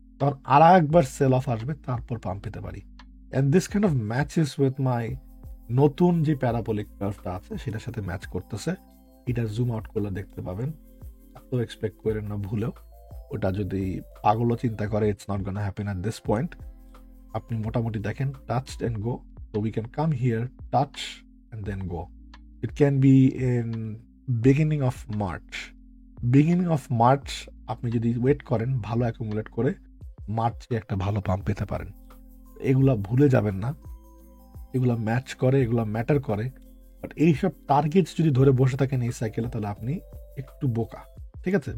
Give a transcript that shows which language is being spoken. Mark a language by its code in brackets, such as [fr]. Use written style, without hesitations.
[bn] তখন আর একবার sell of আসবে, তারপর পাম্প পেতে পারি। [en] and this kind of matches with my [bn] নতুন যে প্যারাবোলিক কার্ভটা আছে, সেটার সাথে ম্যাচ করতেছে। এটা জুম আউট করলে দেখতে পাবেন। এত এক্সপেক্ট করেন না ভুলেও, ওটা যদি পাগলও চিন্তা করে, [en] It's not gonna happen at this point. [bn] আপনি মোটামুটি দেখেন [en] Touch and go. So we can come here, touch, and then go. It can be in beginning of March. Beginning of March, [bn] আপনি যদি ওয়েট করেন, ভালো অ্যাকুমুলেট করে মার্চে একটা ভালো পাম্প পেতে পারেন। এগুলা ভুলে যাবেন না, এগুলা ম্যাচ করে, এগুলা ম্যাটার করে। বাট এইসব টার্গেটস যদি ধরে বসে থাকেন এই সাইকেলে, তাহলে আপনি একটু বোকা, ঠিক আছে?